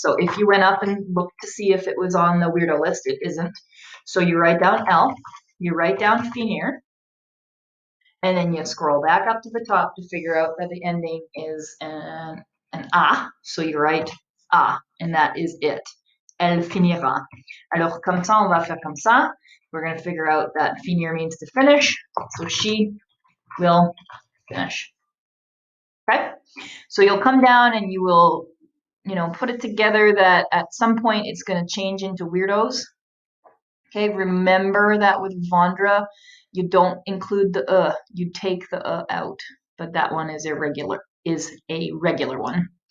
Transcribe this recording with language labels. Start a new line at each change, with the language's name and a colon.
English: So if you went up and looked to see if it was on the weirdo list, it isn't. So you write down L, you write down finir, and then you scroll back up to the top to figure out that the ending is an A. So you write A, and that is it.
French: Elle finira. Alors, comme ça, on va faire comme ça.
English: We're going to figure out that finir means to finish. So she will finish. Okay? So you'll come down and you will, put it together that at some point it's going to change into weirdos. Okay, remember that with Vondra, you don't include the you take the out, but that one is a regular one.